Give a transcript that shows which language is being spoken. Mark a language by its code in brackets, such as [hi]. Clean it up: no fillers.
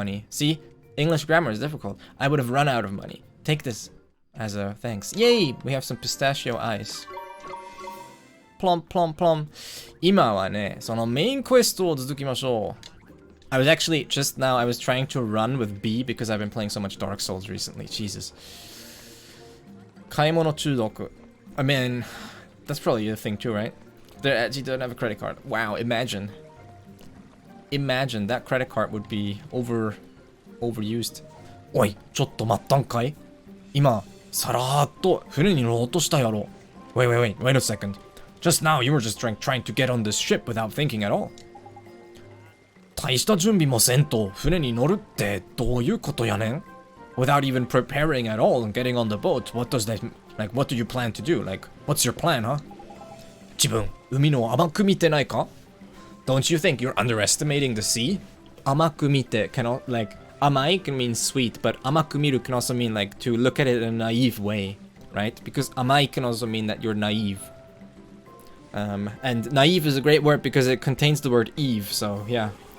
[en] See, English grammar is difficult. I would have run out of money. Take this as a thanks. Yay! We have some pistachio ice. Plum plum plum. [ja] 今はね、そのメインクエストを続きましょう。 [en] I was actually, just now, I was trying to run with B because I've been playing so much Dark Souls recently. Jesus. 買い物中毒. I mean, that's probably the thing too, right? They actually don't have a credit card. Wow, imagine. Imagine that credit card would be overused. [ja] おい、ちょっと待ったんかい?今、さらーっと船に乗ろうとしたやろ. [en] Wait a second. Just now, you were just trying to get on this ship without thinking at all. [ja] 大した準備もせんと船に乗るってどういうことやねん? [en] Without even preparing at all and getting on the boat, what do you plan to do? Like, what's your plan, huh? [ja] 自分、海の甘く見てないか? [en] Don't you think you're underestimating the sea? 甘く見て can like 甘い can mean sweet, but 甘く見る can also mean like to look at it in a naive way, right? Because 甘い can also mean that you're naive. And naive is a great word because it contains the word Eve, so yeah.